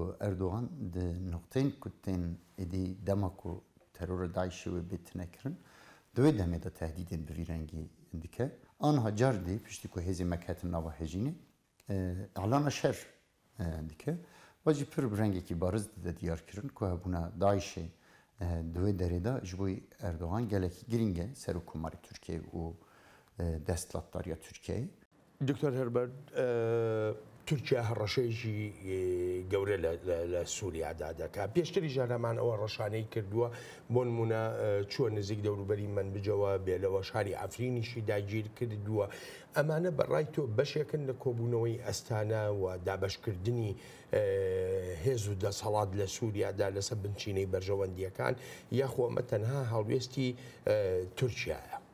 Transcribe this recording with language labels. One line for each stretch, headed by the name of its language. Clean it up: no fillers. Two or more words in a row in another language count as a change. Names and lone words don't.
Kurdish: Erdogan di noqteyên ku tên êdî dema ku terora Daişê wê bê tinekirin di wê demê de tehdîdên bi vî rengî dike anha car dê piştî ku hêzên me ketin nava hejînê elana şer dike Wacî pir bi rengekî bariz de diyarkirin ku hebûna Daişê di wê derê de ji bo Erdogan gelekî giring e serokkomarê Tirkiye û desthilatdariya Tirkiyeyê.
Central Kurdish: دکتۆر هەربەرد تورکیا هەڕەشەیەکی گەورە لە سووریادا دەکات پێشتری ژانەمان ئەوە ڕەشانەی کردووە بۆ نمونە چووە نزیک دەوروبەری منبجەوە بێلەوە شاری ئەفرینیشی داگیر کردووە ئەمانە بەڕای تۆ بەشێکن لە کۆبوونەوەی ئەستانە و دابەشکردنی هێز و دەسەڵات لە سووریادا لەسەر بنچینەی بەرژەوەندیەکان یاخۆ ئەمە تەنها هەڵوێستی تورکیایە.